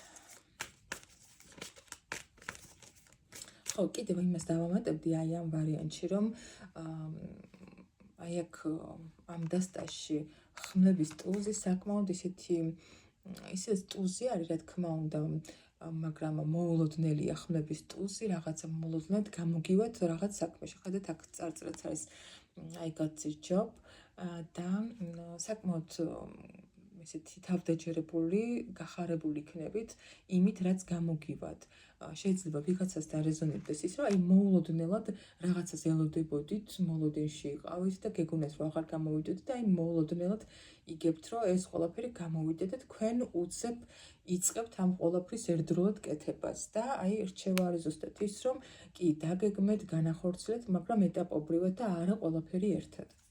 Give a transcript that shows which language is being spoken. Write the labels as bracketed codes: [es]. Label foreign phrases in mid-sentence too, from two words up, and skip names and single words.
[ka] ხო, კიდევ იმას დავამატებდი აი ამ ვარიანტში, რომ აი აქ ამ დასტაში ხმლების ტულზე საკმაოდ ისეთი ტულზე არის, რა თქმა უნდა, მაგრამ მოულოდნელია ხმლების ტულზე, რაღაცა მოულოდნელად გამოგივათ რაღაც საქმეში. ხედავთ, აქ წარწერაც არის [en] I got this job [ka] და საკმაოდ ესეთი თავდაჯერებული, გახარებული იქნებით იმით, რაც გამოგივათ. შეიძლება ვიღაცას დარეზონირდეს ის, რომ აი მოულოდნელად რაღაცას ელოდებოდით, მოლოდინში იყავით და გეგონათ, რომ აღარ გამოვიდოთ და აი მოულოდნელად იგებთ, რომ ეს ყველაფერი გამოვიდეთ და თქვენ უცებ იწყებთ ამ ყველაფრის ერთდროულად კეთებას და აი რჩევა არის ზუსტად ის, რომ კი დაგეგმეთ, განახორციელეთ, მაგრამ ეტაპობრივად და არა ყველაფერი ერთად.